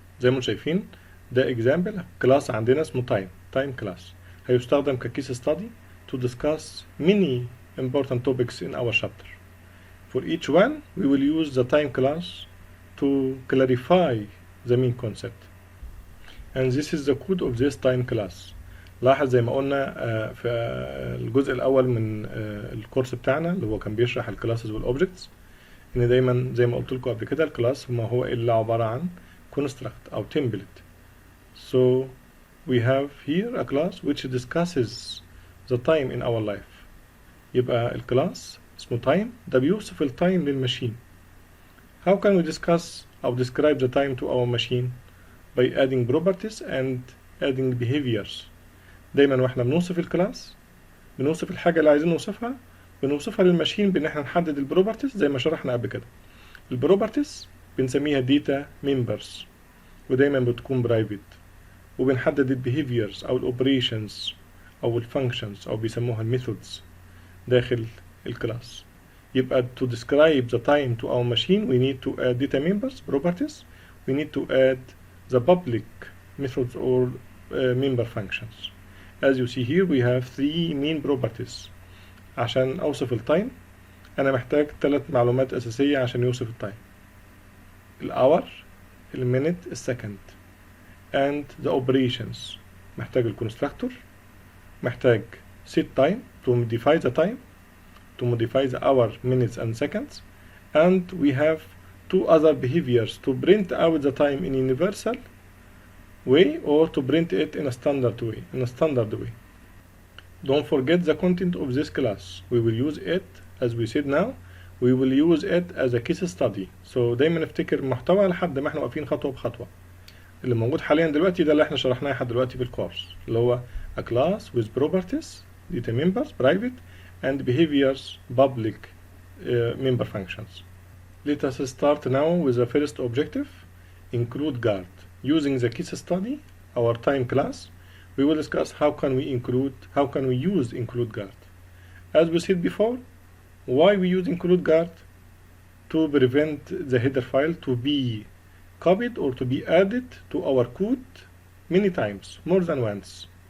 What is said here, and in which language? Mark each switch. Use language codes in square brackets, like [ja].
[ar] زي ما شايفين ده [en] example class [ar] عندنا اسمه [en] time class هيستخدم كcase study to discuss many important topics in our chapter. For each one, we will use the time class to clarify the main concept. And this is the code of this time class. [ar] لاحظ زي ما قلنا في الجزء الأول من الكورس بتاعنا اللي هو كان بيشرح الكلاسز والأوبجكتس إن دايما زي ما قلت لكم قبل كده الكلاس ما هو إلا عبارة عن construct أو template. [en] So we have here a class which discusses the time in our life. [ar] يبقى الكلاس اسمه time ده بيوصف التايم للماشين. [en] How can we discuss أو describe the time to our machine? By adding properties and adding behaviors. [ar] دايما واحنا بنوصف الكلاس بنوصف الحاجة اللي عايزين نوصفها بنوصفها للماشين بان احنا نحدد البروبرتيز زي ما شرحنا قبل كده. البروبرتيز بنسميها داتا ممبرز ودايما بتكون برايفت، وبنحدد البيهيفيرز او الاوبريشنز او الفانكشنز او بيسموها الميثودز داخل الكلاس. [en] يبقى to describe the time to our machine we need to add data members properties, we need to add the public methods or member functions. As you see here we have three main properties. [ar] عشان أوصف التايم أنا محتاج 3 معلومات أساسية عشان يوصف التايم: الhour، المينت، السكند. [en] and the operations [ar] محتاج الكونستراكتور، محتاج [en] set time to modify the time, to modify the hour, minutes and seconds, and we have 2 other behaviors to print out the time in universal way or to print it in a standard way. Don't forget the content of this class. We will use it as we said now. We will use it as a case study. [ar] So دايما نفتكر المحتوى لحد ما احنا واقفين خطوة بخطوة. اللي موجود حاليا دلوقتي ده اللي احنا شرحناه لحد دلوقتي في الكورس اللي هو [en] a class with properties, data members, private and behaviors, public member functions. Let us start now with the first objective, include guard. Using the case study, our time class, we will discuss how can we use include guard. As we said before, why we use include guard? To prevent the header file to be copied or to be added to our code many times, more than once.